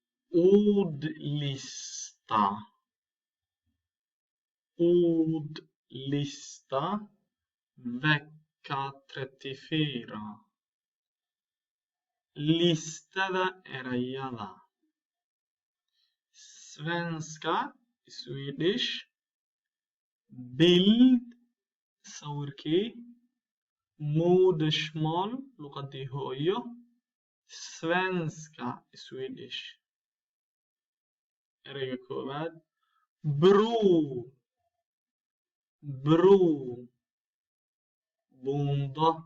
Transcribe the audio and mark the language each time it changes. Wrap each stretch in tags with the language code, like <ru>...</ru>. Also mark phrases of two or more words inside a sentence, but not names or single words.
<sv>Ordlista. Ordlista. Vecka 34.</sv> <so>Listada erayada.</so> <sv>Svenska, Swedish. Bild,</sv> <so>sawirkii.</so> <sv>Modersmål,</sv> <so>luqadii hooyo.</so> <sv>Svenska, Swedish.</sv> <so>Erayga koowaad. Bro.</so> <sv>Bro. Buundo.</sv>